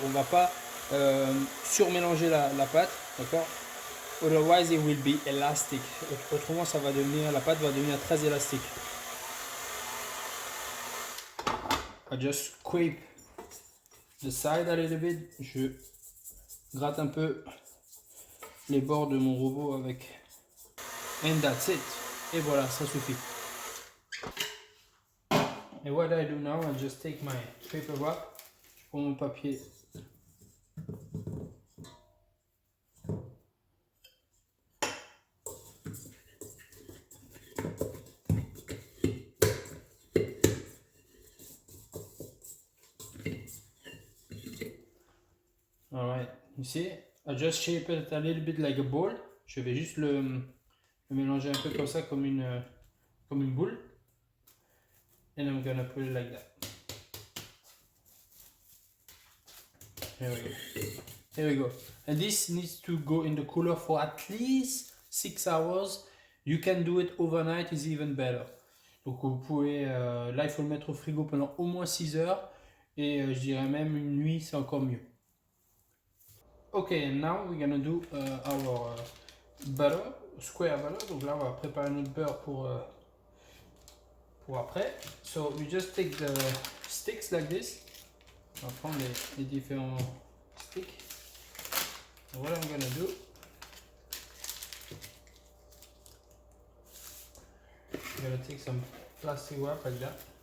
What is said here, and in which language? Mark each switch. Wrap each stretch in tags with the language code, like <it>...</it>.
<fr>On va pas surmélanger la pâte, d'accord?</fr> <en>Otherwise it will be elastic.</en> <fr>Autrement la pâte va devenir très élastique.</fr> <en>I just scrape the side a little bit.</en> <fr>Je gratte un peu les bords de mon robot avec.</fr> <en>And that's it.</en> <fr>Et voilà, ça suffit.</fr> <en>And what I do now, I just take my paper wrap.</en> <fr>Je prends mon papier.</fr> <en>Alright, you see, I just shape it a little bit like a ball.</en> <fr>Je vais juste le mélanger un peu comme ça, comme une boule.</fr> <en>And I'm gonna put it like that. Here we go. Here we go. And this needs to go in the cooler for at least 6 hours. You can do it overnight, is even better.</en> <fr>Donc vous pouvez, là il faut le mettre au frigo pendant au moins 6 heures. Et je dirais même une nuit, c'est encore mieux.</fr> <en>Okay, and now we're gonna do our butter, square butter.</en> <fr>Donc là on va préparer notre beurre pour après.</fr> <en>So we just take the sticks like this.</en> <fr>On va prendre les différents sticks.</fr> <en>And what I'm gonna do, I'm gonna take some plastic wrap like that.</en>